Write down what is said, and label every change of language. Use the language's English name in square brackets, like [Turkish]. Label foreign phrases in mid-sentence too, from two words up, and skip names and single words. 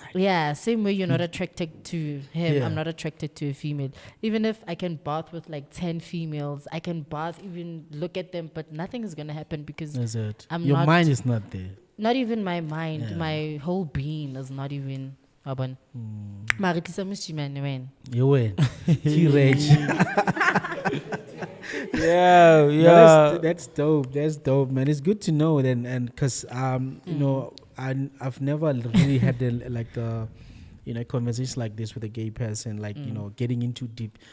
[English] Yeah, same way you're not attracted to him. Yeah. I'm not attracted to a female. Even if I can bath with like 10 females, I can bath, even look at them, but nothing is gonna happen because Is it? I'm Your not- mind is not there. not even my mind, Yeah. my whole being is not even. [Tswana] Mare tlisa moshimane wena. [English] You win. T-Reg. Yeah, No, that's dope. That's dope, man. It's good to know then, and because I've never really had a conversation like this with a gay person, like getting into deep.